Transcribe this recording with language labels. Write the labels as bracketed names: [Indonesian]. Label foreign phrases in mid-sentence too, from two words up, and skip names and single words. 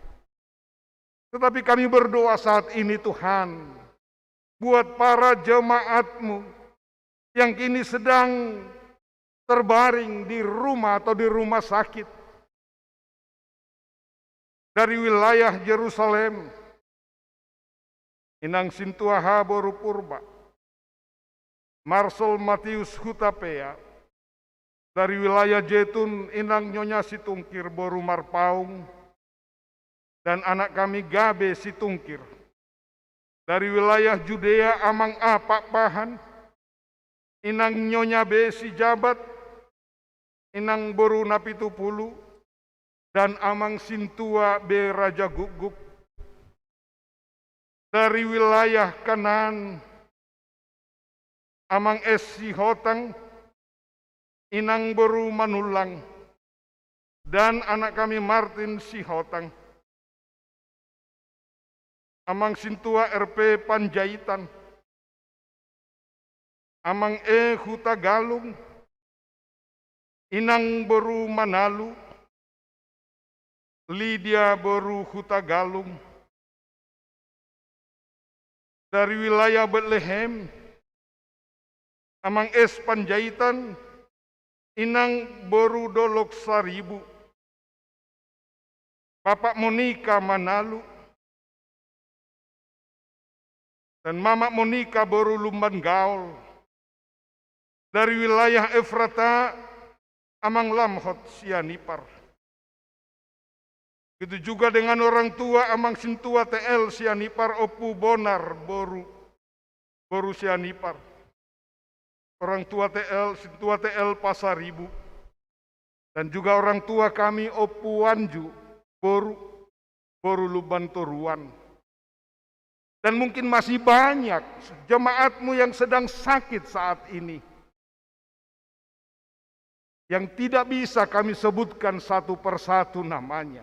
[Indonesian] Tetapi kami berdoa saat ini, Tuhan, buat para jemaat-Mu yang kini sedang terbaring di rumah atau di rumah sakit, dari wilayah Yerusalem, Inang Sintuaha Boru Purba, Marsol Matius Hutapea, dari wilayah Jetun, Inang Nyonya Situngkir Boru Marpaung, dan anak kami Gabe Situngkir, dari wilayah Judea Amang A Pak Pahan, Inang Nyonya B Sijabat, Inang Boru Napitupulu, dan Amang Sintua B Raja Guguk, dari wilayah Kanaan, Amang S Sihotang, Inang Boru Manulang, dan anak kami Martin Sihotang, Amang Sintua RP Panjaitan, Amang E Huta Galung, Inang Boru Manalu, Lydia Boru Huta Galung, dari wilayah Bethlehem, Amang S Panjaitan, Inang Boru Dolok Saribu, Bapak Monika Manalu, dan Mama Monika Boru Lumban Gaul, dari wilayah Efrata, Amang Lamhot Sianipar. Begitu juga dengan orang tua Amang Sintua TL Sianipar Opu Bonar Boru Sianipar. Orang tua TL Sintua TL Pasaribu. Dan juga orang tua kami Opu Wanju Boru Luban Toruan. Dan mungkin masih banyak jemaat-Mu yang sedang sakit saat ini, yang tidak bisa kami sebutkan satu persatu namanya.